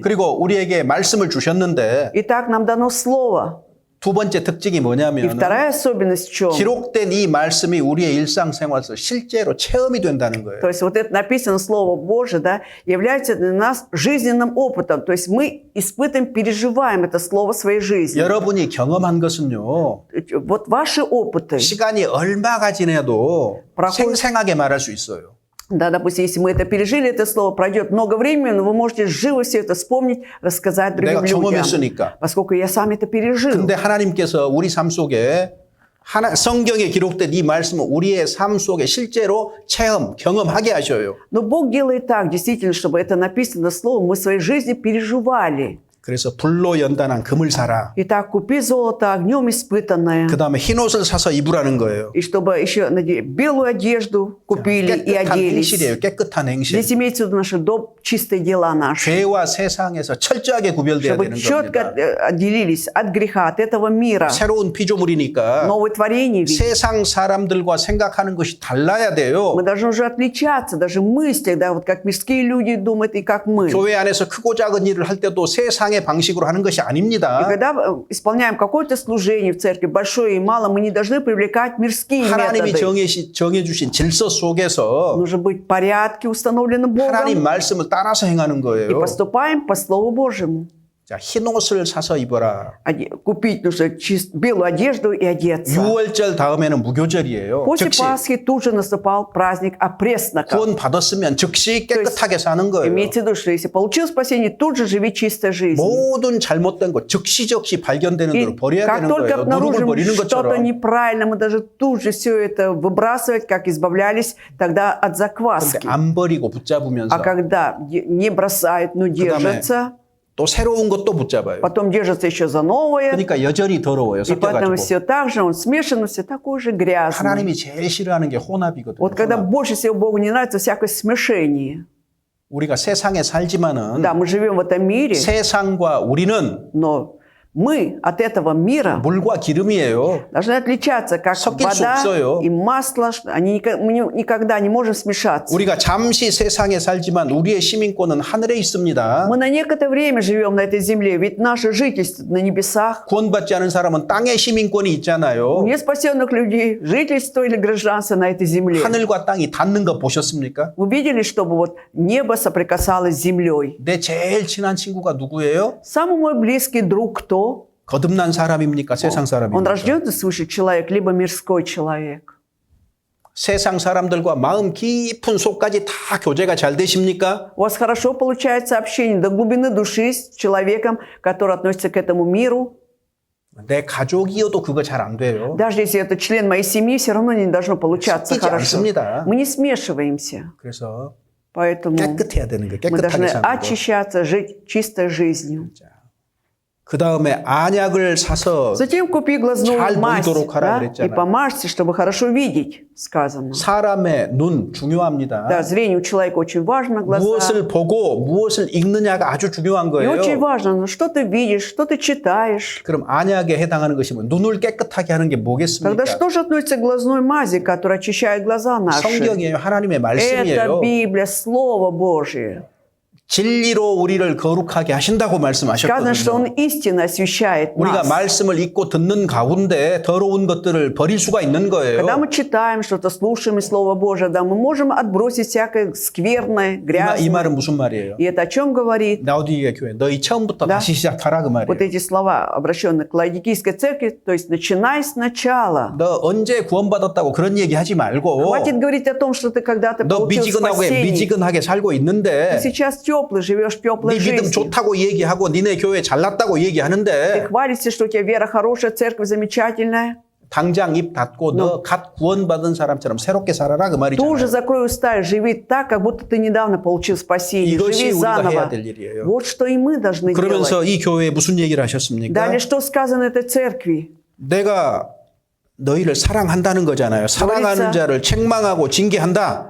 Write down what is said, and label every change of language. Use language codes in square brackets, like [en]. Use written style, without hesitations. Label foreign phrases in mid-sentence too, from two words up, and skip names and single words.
[ko] 그리고 우리에게 말씀을 주셨는데 [ru] Итак, нам дано слово. [ko] 두 번째 특징이 [ru] И [ko] 뭐냐면 [ru] вторая особенность в чем? [ko] 기록된 이 말씀이 우리의 일상생활에서 실제로 체험이 된다는 거예요. [ru] То есть вот это написано Слово Божие, да, является для нас жизненным опытом. То есть мы испытываем, переживаем это Слово своей жизни. [ko] 여러분이 경험한 것은요. [ru] Вот ваши опыты. [ko] 시간이 얼마가 지나도 생생하게 말할 수 있어요. [ru] Да, допустим, если мы это пережили, это слово пройдет много времени, но вы можете живо все это вспомнить, рассказать другим [ko] 내가 [ru] людям. [ko] 경험했으니까. [ru] Поскольку я сам это пережил. [ko] 근데 하나님께서 우리 삶 속에 성경에 기록된 이 말씀을 우리의 삶 속에 실제로 경험하게 하셔요. [ru] Но Бог делает так, действительно, чтобы это написано слово мы в своей жизни переживали. [ko] 그래서 불로 연단한 금을 사라. [ru] Итак, купи золото огнем испытанное. [ko] 그 다음에 흰옷을 사서 입으라는 거예요. [ru] И чтобы еще белую одежду купили и [ko] 깨끗한 [ru] оделись. [ko] 행실이에요. 깨끗한 행실. [ru] Здесь имеется в виду наши чистые дела наши. [ko] 죄와 세상에서 철저하게 구별돼야 [ru] Чтобы [ko] 되는 [ru] четко [ko] 겁니다. [ru] отделились от греха, от этого мира. [ko] 새로운 피조물이니까 [ru] Новое творение ведь. [ko] 세상 사람들과 생각하는 것이 달라야 돼요. [ru] Мы должны уже отличаться, даже мысли, да, вот как мирские люди думают и как мы. [ko] 교회 안에서 크고 작은 일을 할 때도 세상의 세상의 방식으로 하는 것이 [ru] И [ko] 아닙니다. [ru] когда исполняем какое-то служение в церкви, большое и малое, мы не должны привлекать мирские [ko] 하나님이 [ru] методы. [ko] 정해주신 질서 속에서 [ru] Нужно быть в порядке, установленном [ko] 하나님 [ru] Богом, [ko] 말씀을 따라서 행하는 [ru] и [ko] 거예요. [ru] поступаем по Слову Божьему. [ko] 자, 흰 옷을 사서 입어라. [ru] Купить нужно белую одежду и одеться. [ko] 6월절 다음에는 무교절이에요. [ru] После [ko] 즉시 [ru] Пасхи тут же наступал праздник опресноков. [ko] 구원 받았으면 즉시 깨끗하게 사는 거예요. [ru] Имейте в виду, что если получил спасение, тут же живи чистой жизнью. [ko] 모든 잘못된 것 즉시 발견되는 [ru] И [ko] 대로 버려야 [ru] как [ko] 되는 [ru] только [ko] 거예요. 누룩을 [ru] обнаружим [ko] 버리는 [ru] что-то [ko] 것처럼. [ru] неправильно, мы даже тут же все это выбрасывать, как избавлялись тогда от [ko] 근데 [ru] закваски. [ko] 안 버리고 붙잡으면서 [ru] А когда не бросают, но держатся, [ko] 또 새로운 것도 붙잡아요. [ru] потом держатся еще за новое, [ko] 그러니까 여전히 더러워요. [ru] и поэтому [ko] 섞여가지고. [ru] все так же, он смешан, все такой же грязный. [ko] 하나님이 제일 싫어하는 게 혼합이거든요. [ru] Вот когда [ko] 혼합. [ru] больше всего Богу не нравится всякое смешение. [ko] 우리가 세상에 살지만은 [ru] Да, мы живем в этом мире, [ko] 세상과 우리는 [ru] но мы от этого мира [ko] 물과 기름이에요. [ru] должны отличаться, как [ko] 섞일 수 [ru] вода [ko] 없어요. [ru] и масло. Мы никогда не можем смешаться. [ko] 우리가 잠시 세상에 살지만 우리의 시민권은 하늘에 있습니다. [ru] Мы на некоторое время живем на этой земле, ведь наше жительство на небесах. [ko] 구원받지 않은 사람은 땅의 시민권이 [ru] У [ko] 있잖아요. [ru] неспасенных людей жительство или гражданство на этой земле. [ko] 하늘과 땅이 닿는 거 보셨습니까? [ru] Вы видели, чтобы вот небо соприкасалось с землей? [ko] 내 제일 친한 친구가 누구예요? [ru] Самый мой близкий друг кто? [ko] 거듭난 사람입니까? 세상 [ru] Он [ko] 사람입니까? [ru] рожденный свыше человек, либо мирской человек. [ko] 세상 사람들과 마음 깊은 속까지 다 교제가 잘 되십니까? [ru] У вас хорошо получается общение до глубины души с человеком, который относится к этому миру. [ko] 내 가족이어도 그거 잘 안 돼요. [ru] Даже если это член моей семьи, все равно не должно получаться [ko] 섞이지 [ru] хорошо. [ko] 않습니다. [ru] Мы не смешиваемся. [ko] 그래서 [ru] Поэтому [ko] 깨끗해야 되는 거예요. [ru] мы должны [ko] 깨끗하게 사는 거. [ru] очищаться, жить чистой жизнью. [ko] 그 다음에 안약을 사서 [ru] Затем купи глазную [ko] 잘 [ru] мазь, [ko] 보이도록 하라 [ru] да, и [ko] 그랬잖아요. [ru] помажься, чтобы хорошо видеть, сказано. [ko] 사람의 눈 중요합니다. [ru] Да, зрение у человека очень важно, глаза. [ko] 무엇을 보고 무엇을 읽느냐가 아주 중요한 [ru] И [ko] 거예요. [ru] очень важно, ну, что ты видишь, что ты читаешь. [ko] 그럼 안약에 해당하는 것이 뭐 눈을 깨끗하게 하는 게 뭐겠습니까? [ru] Тогда что же относится к глазной мази, которая очищает глаза наши? [ko] 성경이에요. 하나님의 [ru] Это [ko] 말씀이에요. [ru] Библия, Слово Божие. [ko] 진리로 우리를 거룩하게 하신다고 [ru] Сказано, что Он [ko] 말씀하셨거든요. [ru] истинно освещает [ko] 우리가 [ru] нас. [ko] 말씀을 읽고 듣는 가운데 더러운 것들을 버릴 수가 있는 거예요. [ru] Когда мы читаем что-то, слушаем из Слова Божия, да, мы можем отбросить всякое скверное, [ko] 이 [ru] грязное. [ko] 말은 무슨 말이에요? [ru] И это о чем говорит? [ko] 라우디게아 교회 너희 처음부터 [ru] Да. [ko] 다시 시작하라 그 [ru] Вот [ko] 말이에요. [ru] эти слова, обращенные к Лаодикийской церкви, то есть начинай сначала. [ko] 너 언제 구원받았다고 그런 얘기 하지 말고 [ru] Хватит говорить о том, что ты когда-то [ko] 너 [ru] получил спасение. [ko] 미지근하게 살고 있는데 [ru] Ты сейчас теплый, живешь теплой [ko] 네 믿음 [ru] жизнью. [ko] 좋다고 얘기하고 니네 교회 잘났다고 [ru] Ты [ko] 얘기하는데 [ru] хвалишься, что у тебя вера хорошая, церковь замечательная. [ko] 당장 입 닫고 너 갓 구원받은 사람처럼 새롭게 살아라 그 [ru] Тут же [ko] 말이잖아요. [ru] закрой уста и живи так, как будто ты недавно получил спасение. [ko] 이것이 [ru] Живи [ko] 우리가 해야 [ru] заново. [ko] 될 일이에요. [ru] Вот что и мы должны [ko] 그러면서 [ru] делать. [ko] 이 교회에 무슨 얘기를 하셨습니까? [ru] Далее, что сказано этой церкви? [ko] 내가 너희를 사랑한다는 거잖아요. 사랑하는 자를 책망하고 징계한다.